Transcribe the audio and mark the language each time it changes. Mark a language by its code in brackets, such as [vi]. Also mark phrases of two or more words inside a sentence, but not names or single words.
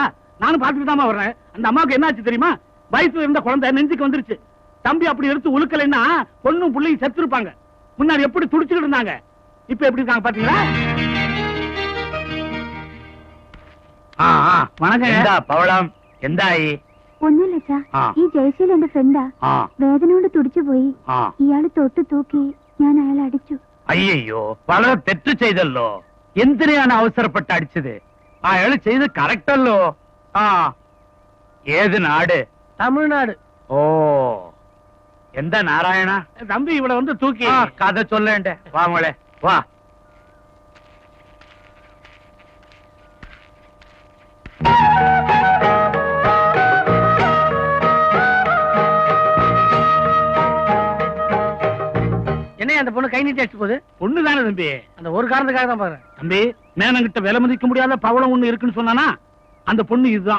[ta] நானும் பாத்துட்டு தான் வர்றேன். அந்த அம்மாவுக்கு என்னாச்சு தெரியுமா? வயசுல இருந்த குழந்தை நெஞ்சுக்கு வந்துருச்சு. தம்பி அப்படி எடுத்து உழுக்கலைன்னா பொண்ணும் பிள்ளையும் செத்துருப்பாங்க. முன்னாடி எப்படி துடிச்சுக்கிட்டு இருந்தாங்க, இப்ப எப்படி இருக்காங்க பாத்தீங்களா? வணக்கம். [ml] എന്താ പവളം എന്തായി? ഒന്നുമില്ല ഈ ജയശീൽ എന്റെ ഫ്രണ്ടാ. വേദന കൊണ്ട് തുടിച്ചു പോയി. ഇയാള് തൊട്ട് തൂക്കി ഞാൻ അയാളെ അടിച്ചു. അയ്യോ വളരെ തെറ്റ് ചെയ്തല്ലോ. എന്തിനാണ് അവസരപ്പെട്ട് അടിച്ചത്? അയാൾ ചെയ്ത് കറക്റ്റ് അല്ലോ. ഏത് നാട്? [ta] தமிழ்நாடு. [ml] ഓ എന്താ നാരായണ? [ta] தம்பி இவளை வந்து தூக்கி [ml] കഥ ചൊല്ലേണ്ടേ. വാ മോളെ വാ. [ta] என்ன அந்த பொண்ணு கை நீட்டி அடிச்சு போகுது? பொண்ணு தானே தம்பி, அந்த ஒரு காரணத்துக்காக தான் பாரு. தம்பி மேனங்கிட்ட விலை மதிக்க முடியாத பவளம் ஒண்ணு இருக்குன்னு சொன்னானா அந்த பொண்ணு இதுதான்.